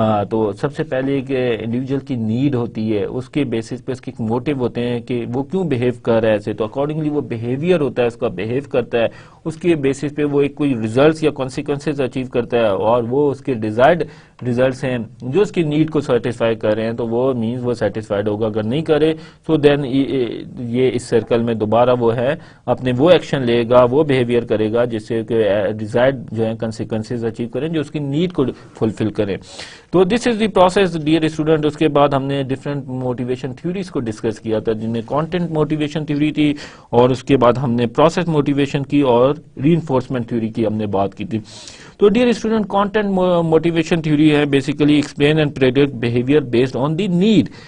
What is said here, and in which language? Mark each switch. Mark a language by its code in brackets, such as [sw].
[ur] تو سب سے پہلے ایک انڈیویجول کی نیڈ ہوتی ہے، اس کے بیسس پہ اس کے موٹیو ہوتے ہیں کہ وہ کیوں بہیو کر رہا ہے ایسے، تو اکارڈنگلی وہ بیہیویئر ہوتا ہے، اس کا بہیو کرتا ہے، اس کے بیسس پہ وہ ایک کوئی ریزلٹس یا کانسیکوینسز اچیو کرتا ہے، اور وہ اس کے ڈیزائرڈ ریزلٹس ہیں جو اس کی نیڈ کو سیٹسفائی کر رہے ہیں، تو وہ مینز وہ سیٹسفائیڈ ہوگا. اگر نہیں کرے تو دین یہ اس سرکل میں دوبارہ وہ ہے اپنے وہ ایکشن لے گا، وہ بیہیویئر کرے گا جس سے کہ ڈیزائرڈ جو ہے کانسیکوینسز اچیو کریں، جو اس کی نیڈ کو فلفل کریں. [en] تو this is the process dear student. [ur] اس کے بعد ہم نے ڈفرینٹ موٹیویشن تھیوریز کو ڈسکس کیا تھا، جن میں کانٹینٹ موٹیویشن تھیوری تھی، اور اس کے بعد ہم نے پروسیس موٹیویشن کی اور ری انفورسمنٹ تھیوری کی ہم نے بات کی تھی. [en] تو dear student, content motivation theory ہے basically explain and predict behaviour based on the need.